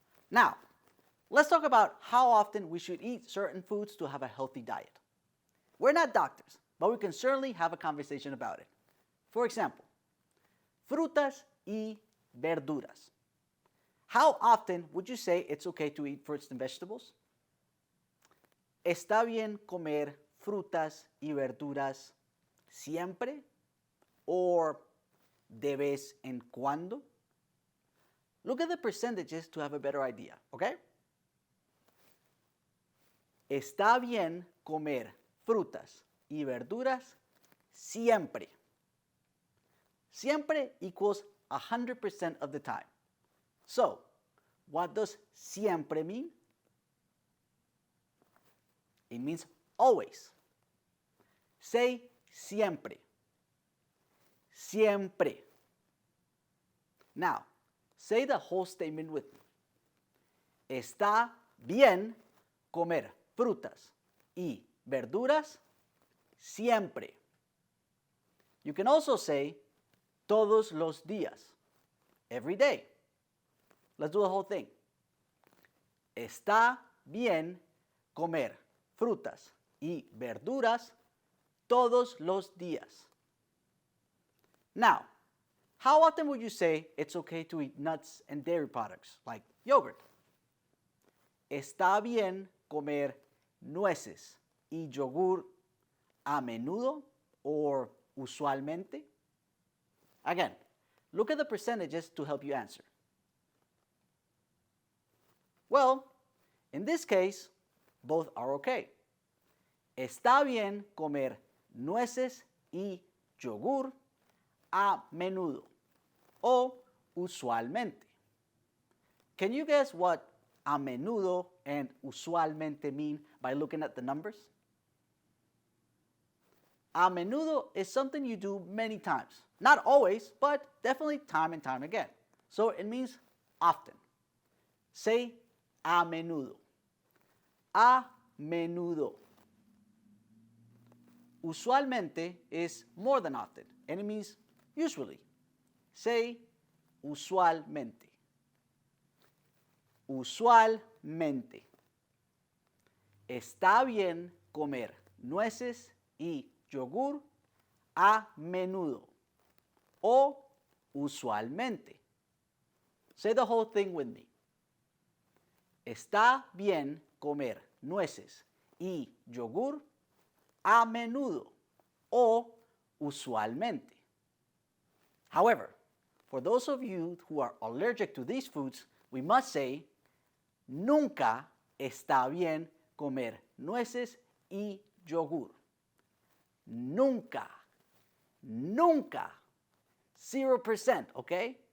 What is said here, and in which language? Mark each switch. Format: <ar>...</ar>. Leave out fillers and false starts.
<en>Now, let's talk about how often we should eat certain foods to have a healthy diet. We're not doctors, but we can certainly have a conversation about it. For example,</en> <es>frutas y verduras.</es> <en>How often would you say it's okay to eat fruits and vegetables?</en> <es>¿Está bien comer frutas y verduras siempre? Or de vez en cuando?</es> <en>Look at the percentages to have a better idea, okay?</en> <es>Está bien comer frutas y verduras siempre.</es> <en>Siempre equals 100% of the time. So, what does siempre mean? It means always. Say siempre. Siempre. Now, say the whole statement with me.</en> <es>Está bien comer frutas y verduras siempre.</es> <en>You can also say</en> <es>todos los días,</es> <en>every day. Let's do the whole thing.</en> <es>Está bien comer frutas y verduras todos los días.</es> <en>Now, how often would you say it's okay to eat nuts and dairy products like yogurt?</en> <es>¿está bien comer nueces y yogur a menudo or usualmente?</es> <en>Again, look at the percentages to help you answer. Well, in this case, both are okay.</en> <es>¿Está bien comer nueces y yogur a menudo o usualmente?</es> <en>Can you guess what a menudo and usualmente mean by looking at the numbers? A menudo is something you do many times. Not always, but definitely time and time again. So it means often. Say a menudo.</en> <es>A menudo.</es> <en>Usualmente is more than often, and it means usually. Say usualmente. Usualmente.</en> <es>Está bien comer nueces y yogur a menudo o usualmente.</es> <en>Say the whole thing with me.</en> <es>Está bien comer nueces y yogur a menudo o usualmente.</es> <en>However, for those of you who are allergic to these foods, we must say,</en> <es>nunca está bien comer nueces y yogur. Nunca. Nunca. 0%, okay?</es>